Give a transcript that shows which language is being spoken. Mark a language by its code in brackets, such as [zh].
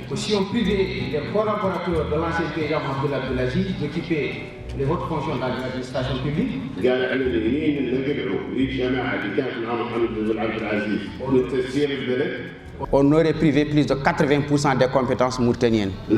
[fr] Si on privait les collaborateurs de l'ancien président Mohamed El Aziz d'occuper les hautes fonctions dans l'administration publique, [ar] قال على اليمين نقلعوا الجماعه اللي كانت مع محمد بن عبد العزيز من تسيير البلد. [fr] On aurait privé plus de 80% des compétences mauritaniennes.